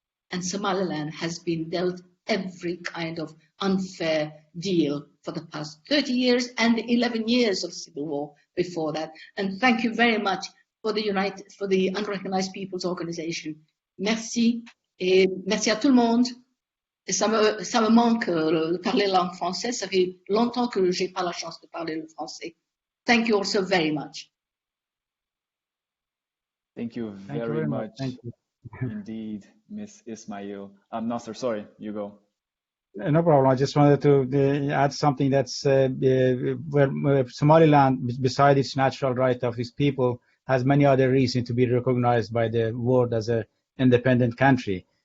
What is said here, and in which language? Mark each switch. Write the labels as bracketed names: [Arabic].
[English] And Somaliland has been dealt every kind of unfair deal for the past 30 years and the 11 years of civil war before that. And thank you very much for the Unrecognized Peoples Organization. [French] Merci, et merci à tout le monde. Et ça me manque de parler la langue française. Ça fait longtemps que j'ai pas la chance de parler le français. [English] Thank you also very much. Thank you very much. Thank you. Indeed, Miss Ismail. Nasser, sorry, you go. No problem. I just wanted to add something that's where Somaliland, besides its natural right of its people, has many other reasons to be recognized by the world as an independent country.